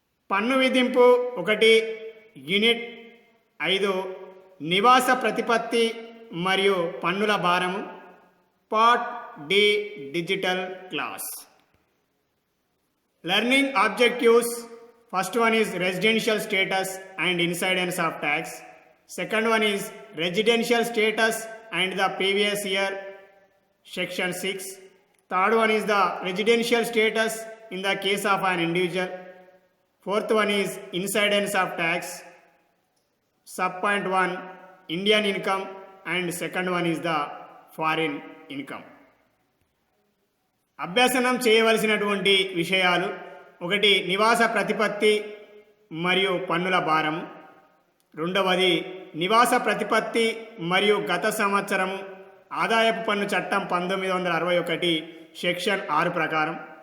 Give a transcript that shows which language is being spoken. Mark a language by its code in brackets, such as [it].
[te] పన్ను విధింపు 1, యూనిట్ 5, నివాస ప్రతిపత్తి మరియు పన్నుల భారము, part D, digital class. [en] Learning objectives. First one is residential status and incidence of tax. Second one is residential status and the previous year, section 6. Third one is the residential status in the case of an individual. Fourth one is incidence of tax. Subpoint 1, Indian income, and second one is the foreign income. [te] అభ్యసనం చేయవలసినటువంటి విషయాలు: 1, నివాస ప్రతిపత్తి మరియు పన్నుల భారము. 2, నివాస ప్రతిపత్తి మరియు గత సంవత్సరము ఆదాయపు పన్ను చట్టం 1961 సెక్షన్ 6 ప్రకారం.